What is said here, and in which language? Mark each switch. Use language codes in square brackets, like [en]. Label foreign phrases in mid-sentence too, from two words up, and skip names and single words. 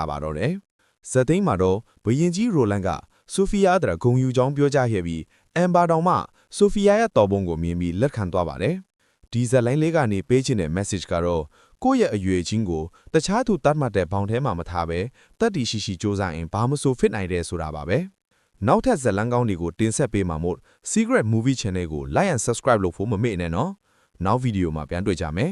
[my] ပါတော့တယ်။ဇက်သိန်းမှာတော့ဘရင်ကြီးရိုလန်ကဆိုဖီယာအတွက်ဂုဏ်ယူကြောင်းပြောကြားခဲ့ပြီးအမ်ဘာတောင်မှဆိုဖီယာရဲ့တော်ပုံကိုမြင်ပြီးလက်ခံသွားပါတယ်။ဒီဇက်လိုင်းလေးကနေပေးချင်တဲ့ message ကတော့ကိုယ့်ရဲ့အရွယ်ချင်းကိုတခြားသူတတ်မှတ်တဲ့ဘောင်ထဲမှာမထားဘဲတတ်တည်ရှိရှိစူးစမ်းရင်ဘာမဆိုဖြစ်နိုင်တယ်ဆိုတာပါပဲ။နောက်ထပ်ဇက်လန်းကောင်းတွေကိုတင်ဆက်ပေးမှာမို့ [en] Secret Movie Channel [my] ကို [en] like and subscribe [my] လုပ်ဖို့မမေ့နဲ့နော်။နောက်ဗီဒီယိုမှာပြန်တွေ့ကြမယ်။